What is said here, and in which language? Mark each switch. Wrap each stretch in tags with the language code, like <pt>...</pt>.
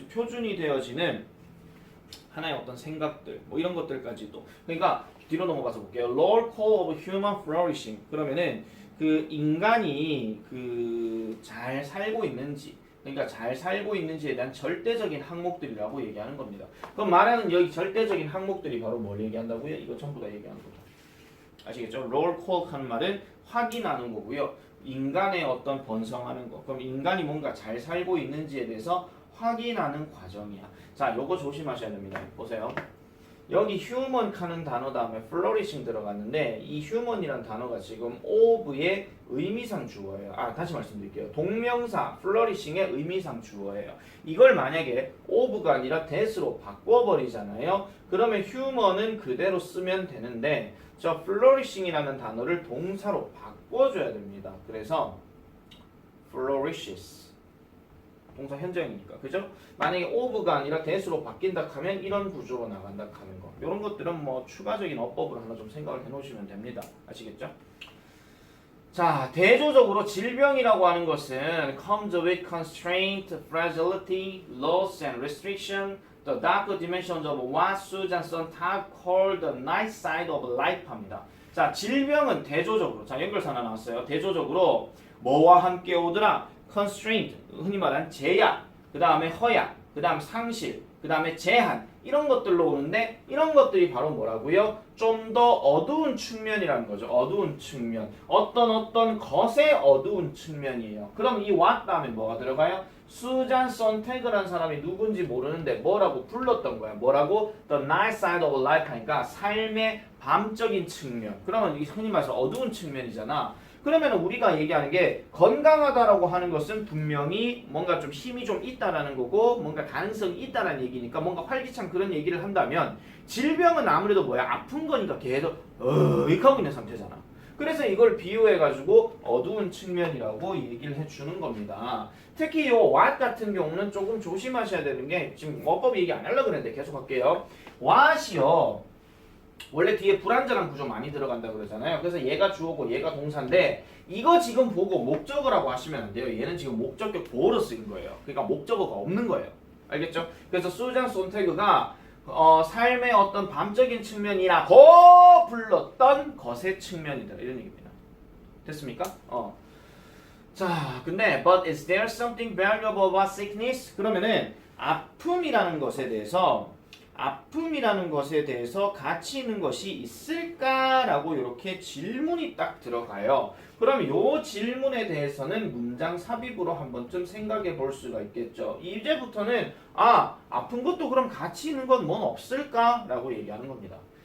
<ko>표준이 되어지는 하나의 어떤 생각들, 뭐 이런 것들까지도. 그러니까 뒤로 넘어가서 볼게요.</ko> <en>Roll call of human flourishing.</en> <ko>그러면은 그 인간이 잘 살고 있는지, 그러니까 잘 살고 있는지에 대한 절대적인 항목들이라고 얘기하는 겁니다. 그럼 말하는 여기 절대적인 항목들이 바로 뭘 얘기한다고요? 이거 전부 다 얘기하는 거죠. 아시겠죠? Roll call 하는 말은 확인하는 거고요. 인간의 어떤 번성하는 거. 그럼 인간이 뭔가 잘 살고 있는지에 대해서 확인하는 과정이야. 자, 요거 조심하셔야 됩니다. 보세요. 여기 human 하는 단어 다음에 flourishing 들어갔는데 이 human이란 단어가 지금 of의 의미상 주어예요. 다시 말씀드릴게요. 동명사 flourishing의 의미상 주어예요. 이걸 만약에 of가 아니라 that으로 바꿔버리잖아요. 그러면 human은 그대로 쓰면 되는데 저 flourishing이라는 단어를 동사로 바꿔줘야 됩니다. 그래서 flourishes. 동사 현재형이니까, 그죠? 만약에 of가 아니라 that으로 바뀐다 하면 이런 구조로 나간다 하는 거. 이런 것들은 뭐 추가적인 어법을 하나 좀 생각을 해놓으시면 됩니다. 아시겠죠? 자, 대조적으로 질병이라고 하는 것은</ko> <en>comes with constraint, fragility, loss and restriction, the darker dimensions of what Susan Sontag called the night side of life</en> <ko>합니다. 자, 질병은 대조적으로, 자, 연결사 하나 나왔어요. 대조적으로 뭐와 함께 오더라? constraint, 흔히 말하는 제약, 그 다음에 허약, 그 다음 상실, 그 다음에 제한, 이런 것들로 오는데 이런 것들이 바로 뭐라고요? 좀 더 어두운 측면이라는 거죠. 어두운 측면. 어떤 것의 어두운 측면이에요. 그럼 이 what 다음에 뭐가 들어가요? 수잔 선태그라는 사람이 누군지 모르는데 뭐라고 불렀던 거야? 뭐라고?</ko> <en>The night side of life</en> <ko>하니까 삶의 밤적인 측면. 그러면 이 흔히 말해서 어두운 측면이잖아. 그러면 우리가 얘기하는 게 건강하다라고 하는 것은 분명히 뭔가 좀 힘이 좀 있다라는 거고 뭔가 가능성이 있다라는 얘기니까 뭔가 활기찬 그런 얘기를 한다면 질병은 아무래도 뭐야? 아픈 거니까 계속 이렇게 하고 있는 상태잖아. 그래서 이걸 비유해가지고 어두운 측면이라고 얘기를 해주는 겁니다. 특히 요 what 같은 경우는 조금 조심하셔야 되는 게 지금 어법 얘기 안 하려고 그랬는데 계속 할게요. what이요. 원래 뒤에 불완전한 구조 많이 들어간다고 그러잖아요. 그래서 얘가 주어고 얘가 동사인데 이거 지금 보고 목적어라고 하시면 안 돼요. 얘는 지금 목적격 보어로 쓰인 거예요. 그러니까 목적어가 없는 거예요. 알겠죠? 그래서 수잔 손태그가 삶의 어떤 밤적인 측면이라고 불렀던 것의 측면이다. 이런 얘기입니다. 됐습니까? 자, 근데</ko> <en>but is there something valuable about sickness?</en> <ko>그러면은 아픔이라는 것에 대해서 아픔이라는 것에 대해서 가치 있는 것이 있을까라고 이렇게 질문이 딱 들어가요. 그럼 이 질문에 대해서는 문장 삽입으로 한 번쯤 생각해 볼 수가 있겠죠. 이제부터는 아픈 것도 그럼 가치 있는 건 뭔 없을까라고 얘기하는 겁니다.</ko>